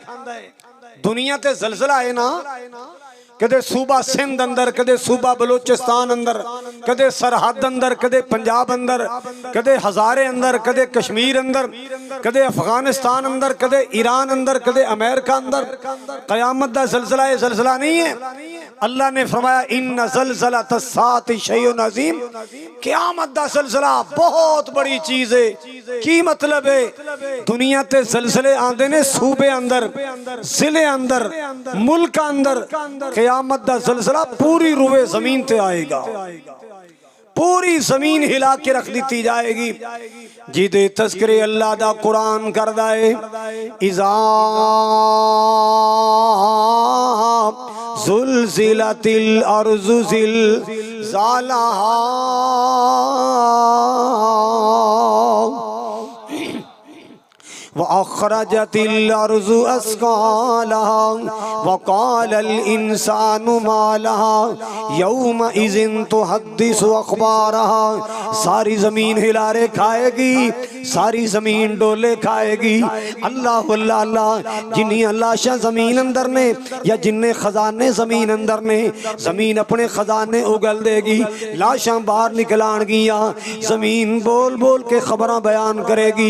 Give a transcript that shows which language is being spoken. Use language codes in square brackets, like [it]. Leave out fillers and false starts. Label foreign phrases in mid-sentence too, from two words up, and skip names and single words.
[pa] دنیا تے زلزلہ ہے نا، کدے صوبہ سندھ اندر، کدے صوبہ بلوچستان اندر، کدے سرحد اندر، کدے پنجاب اندر، کدے ہزارے اندر، کدے کشمیر اندر، کدے افغانستان اندر، کدے ایران اندر، کدے امریکہ اندر. قیامت دا زلزلہ ہے، زلزلہ نہیں ہے۔ اللہ نے فرمایا [ar] إن زلزلة الساعة شيء عظيم, [pa] قیامت دا زلزلہ بہت بڑی چیز ہے. کی مطلب ہے? دنیا تے زلزلے آندے نے صوبے اندر، ضلعے اندر، ملک اندر. قیامت دا زلزلہ پوری روئے زمین تے آئے گا، پوری زمین ہلا کے رکھ دی جائے گی. جدے تذکرے اللہ دا قرآن کردا ہے, [ar] إذا زلزلت الأرض زلزالها وأخرجت الأرض أثقالها وقال الإنسان ما لها يومئذ تحدث أخبارها. [pa] ساری زمین ہلارے کھائے گی، ساری زمین ڈولے کھائے گی. اللہ اللہ اللہ، جنی لاشاں زمین اندر نے یا جنے خزانے زمین اندر نے، زمین اپنے خزانے اگل دے گی، لاشاں باہر نکلن گیاں، زمین بول بول کے خبراں بیان کرے گی.